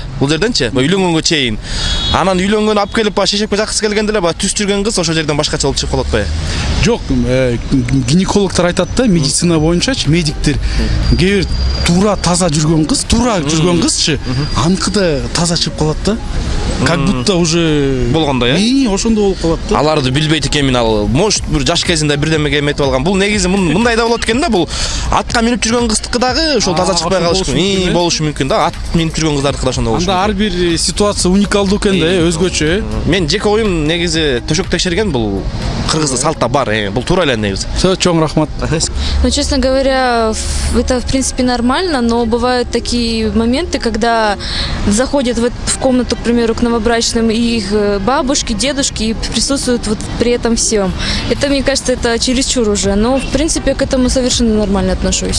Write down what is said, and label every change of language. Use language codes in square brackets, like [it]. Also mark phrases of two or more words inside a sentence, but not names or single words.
[ky] Бул жерденчи, үйлөнгөнгө чейин. Анан үйлөнгөнү алып келип шешепке жаксы келгенде эле түз жүргөн кыз ошол жерден башкача болуп чыгып калат атпайбы? Жок, гинекологдор айтат да, медицина боюнчачы, медиктер кээ бир туура таза жүргөн кызчы, аныкы да таза чыгып калат да. [ru] Как будто уже [ky] болгондой, ошондой болуп калат да. Аларды билбейт экен ал. Может, бир жаш кезинде бирдемеге эметип алган. Бул негизи мындай да болот экен да. Бул атка минип жүргөн кыздыкы дагы ошол таза чыкпай калышы мүмкүн. Болушу мүмкүн да. Ат минип жүргөн кыздардыкы да ошондой болушу мүмкүн. Анда ар бир ситуация уникалдуу экен да, өзгөчө. Мен жеке оюм негизи төшөк текшерген бул кыргызда салтта бар. Бул туура эле негизи. Чоң рахмат. [ru] Ну, честно говоря, это в принципе нормально, но бывают такие моменты, когда заходят в комнату, к примеру, к новобрачным, и их бабушки, дедушки, и присутствуют вот при этом всем. Это, мне кажется, это чересчур уже. Но, в принципе, к этому совершенно нормально отношусь.